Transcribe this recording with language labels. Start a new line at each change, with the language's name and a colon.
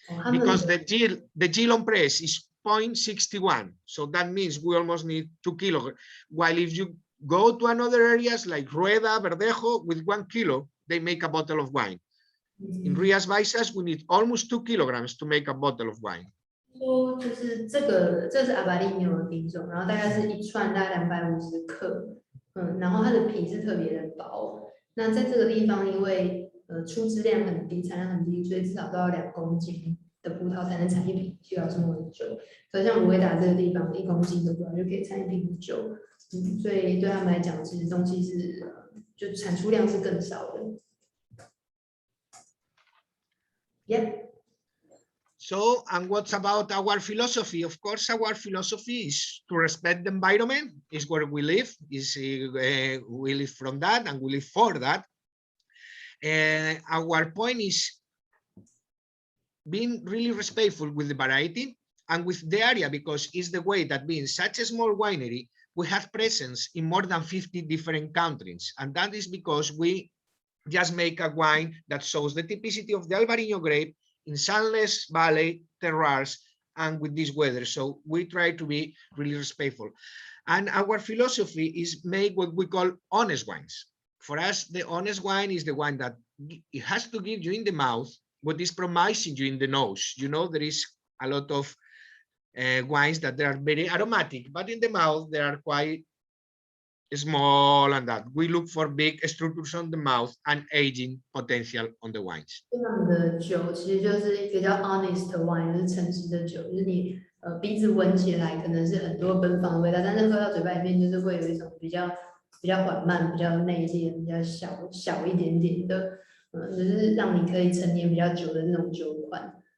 English: Because the yield on press is 0.61. So that means we almost need 2 kilograms. While if you go to another areas like Rueda, Verdejo, with 1 kilo, they make a bottle of wine. In Rías Baixas, we need almost 2 kilograms to make a bottle of wine.
Chinese: 说就是这是阿巴利牛的品种，然后大概是一串大概250克，然后它的皮是特别的薄。那在这个地方，因为出质量很低，产量很低，所以至少都要2公斤的葡萄才能产1瓶700的酒。可像鲁维达这个地方，1公斤的葡萄就可以产1瓶酒，所以对他们来讲，其实东西是就产出量是更少的。
English: Yep. So, and what's about our philosophy? Of course, our philosophy is to respect the environment. Is where we live. We live from that, and we live for that. Our point is being really respectful with the variety and with the area, because it's the way that being such a small winery, we have presence in more than 50 different countries, and that is because we just make a wine that shows the typicity of the Albarino grape in sunless valley terroirs and with this weather. So we try to be really respectful. And our philosophy is make what we call honest wines. For us, the honest wine is the one that it has to give you in the mouth what is promising you in the nose. You know, there is a lot of wines that they are very aromatic, but in the mouth, they are quite small, and that we look for big structures on the mouth and aging potential on the wines.
Chinese: 他们的酒其实就是一个叫
English: honest wine，
Chinese: 就是诚实的酒，就是你鼻子闻起来可能是很多奔放的味道，但是喝到嘴巴里面就是会有一种比较缓慢、比较内敛、比较小一点点的，就是让你可以陈年比较久的那种酒款。